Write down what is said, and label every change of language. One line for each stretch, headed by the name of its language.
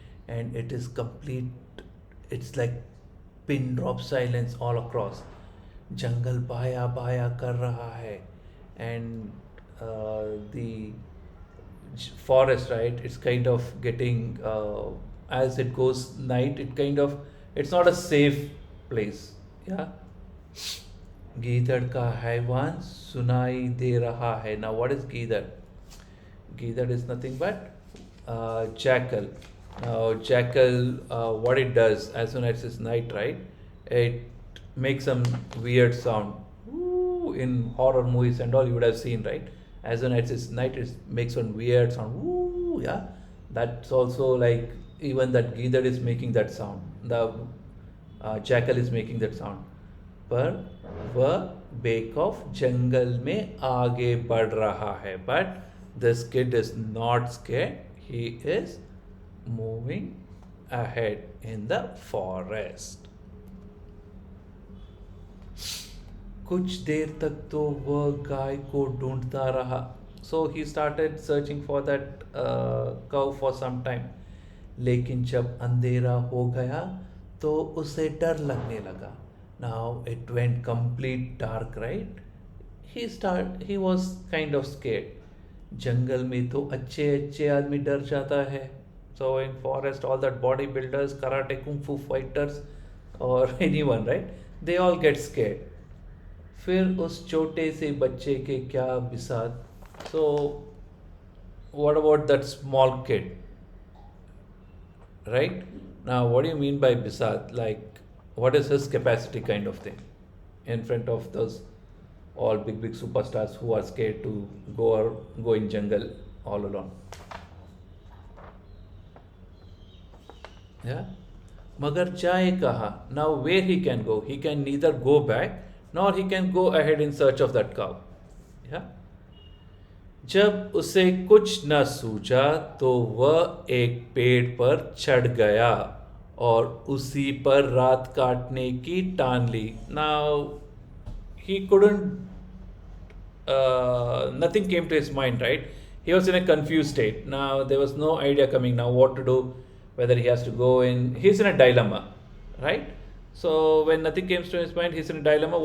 English: And it is complete, it's like pin drop silence all across.
Hindi: जंगल बाया बाया कर रहा है.
English: And the forest, right, it's kind of getting, as it goes night, it's not a safe place. Yeah.
Hindi: गीदड़ का हैवान सुनाई दे रहा है.
English: Now what is गीदड़? Gidar is nothing but jackal. Now jackal, what it does, as soon as it's night, right, it makes some weird sound. Woo, in horror movies and all you would have seen, right? As soon as it's night, it makes some weird sound. Woo, yeah. That's also like, even that Gidar is making that sound. The jackal is making that sound.
Hindi: पर वह बेखौफ जंगल में आगे बढ़ रहा है.
English: But this kid is not scared. He is moving ahead in the forest.
Hindi: कुछ देर तक तो वह गाय को ढूंढता रहा.
English: So he started searching for that cow for some time.
Hindi: लेकिन जब अंधेरा हो गया तो उसे डर लगने लगा.
English: Now it went complete dark, right? He was kind of scared.
Hindi: जंगल में तो अच्छे अच्छे आदमी डर जाता है.
English: So in forest, all that bodybuilders, karate, kung fu fighters, or anyone, right? They all get scared.
Hindi: फिर उस छोटे से बच्चे के क्या बिसात.
English: So what about that small kid, right? Now, what do you mean by bisat? Like, what is his capacity, kind of thing, in front of those all big superstars who are scared to go in jungle all alone? Yeah.
Hindi: मगर जाए कहाँ?
English: Now where he can go? He can neither go back nor he can go ahead in search of that cow. Yeah.
Hindi: जब उसे कुछ न सूझा तो वह एक पेड़ पर चढ़ गया और उसी पर रात काटने की ठान ली.
English: Now he couldn't, nothing came to his mind, right? He was in a confused state. Now there was no idea coming now what to do, whether he has to go in. He's in a dilemma, right? So when nothing came to his mind, he's in a dilemma.